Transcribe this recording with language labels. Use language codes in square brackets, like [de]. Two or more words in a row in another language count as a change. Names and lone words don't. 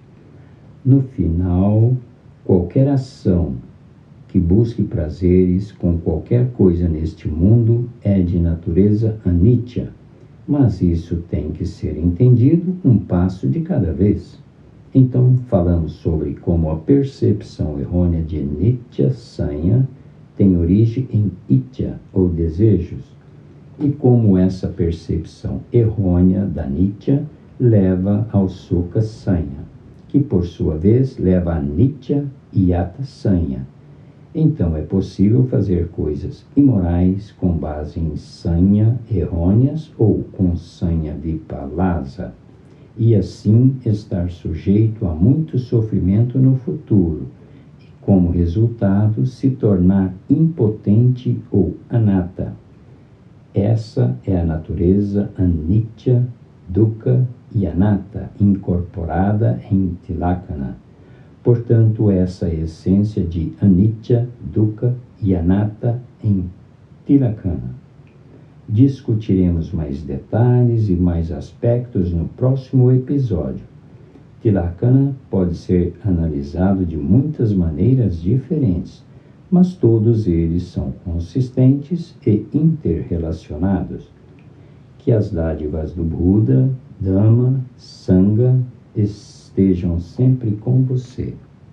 [pt] No final, qualquer ação que busque prazeres com qualquer coisa neste mundo é de natureza anitya, mas isso tem que ser entendido um passo de cada vez. Então, falamos sobre como a percepção errônea de [pi] nitya sanya [pt] tem origem em ichya, ou desejos, e como essa percepção errônea da nitya leva ao [pi] sukha sanya, [pt] que por sua vez leva a nitya e [pi] atta sanya. [pt] Então é possível fazer coisas imorais com base em sanya errôneas ou com [pi] sanya vipalasa, [pt] e assim estar sujeito a muito sofrimento no futuro, e como resultado se tornar impotente ou anatta. Essa é a natureza anitya, dukkha e anatta incorporada em tilakkhana. Portanto, essa é a essência de anitya, dukkha e anatta em tilakkhana. Discutiremos mais detalhes e mais aspectos no próximo episódio. Tilakkhana pode ser analisado de muitas maneiras diferentes, mas todos eles são consistentes e interrelacionados. Que as dádivas do Buda, Dhamma, Sangha estejam sempre com você.